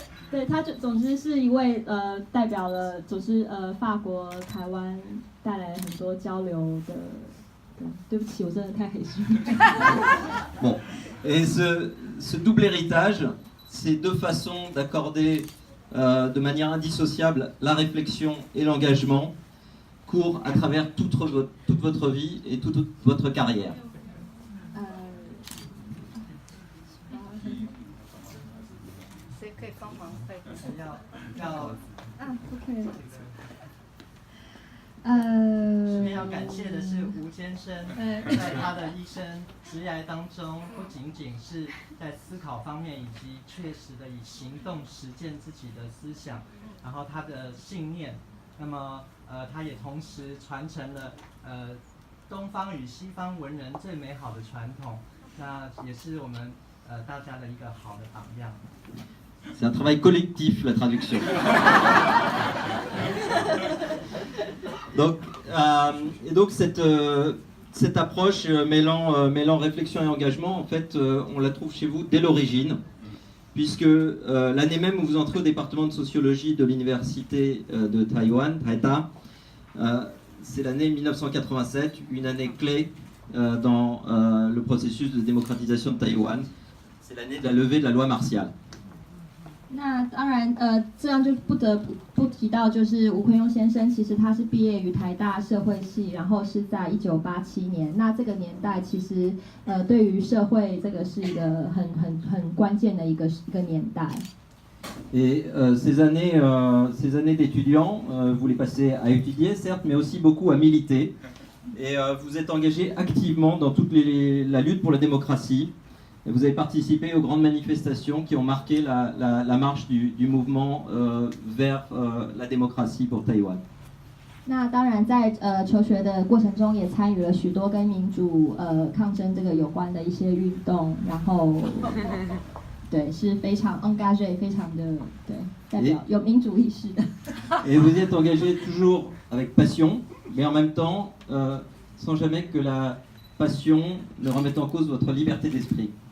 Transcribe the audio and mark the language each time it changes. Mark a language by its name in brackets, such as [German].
[Chinese] 对，他总之是一位代表了，总之法国、台湾带来了很多交流的。对不起，我真的太黑心。 [French] Bon, et ce double héritage, ces deux façons d'accorder de manière indissociable la réflexion et l'engagement, court à travers toute votre vie et toute votre carrière. [Chinese] 谁可以帮忙会？ OK。这边要感谢的是吴先生，在他的一生职涯当中，不仅仅是在思考方面，以及确实的以行动实践自己的思想，然后他的信念，那么他也同时传承了东方与西方文人最美好的传统，那也是我们大家的一个好的榜样。 [French] C'est un travail collectif, la traduction. Donc cette approche mêlant réflexion et engagement, en fait, on la trouve chez vous dès l'origine, puisque l'année même où vous entrez au département de sociologie de l'université de Taïwan, Taïta, c'est l'année 1987, une année clé dans le processus de démocratisation de Taïwan. C'est l'année de la levée de la loi martiale. [Chinese] 那当然，这样就不得不提到，就是吴坤庸先生，其实他是毕业于台大社会系，然后是在1987年。那这个年代其实，对于社会这个是一个很关键的一个年代。 [French] Et ces années d'étudiants, vous les passez à étudier, certes, mais aussi beaucoup à militer. Et vous êtes engagé activement dans toute la lutte pour la démocratie. Et vous avez participé aux grandes manifestations qui ont marqué la marche du mouvement vers la démocratie pour Taïwan. [Chinese] 那当然，在求学的过程中，也参与了许多跟民主抗争这个有关的一些运动，然后对，是非常 engagé， 非常的对，代表有民主意识的。 [French] Et vous êtes engagé toujours avec passion, mais en même temps, sans jamais que la passion ne remette en cause votre liberté d'esprit.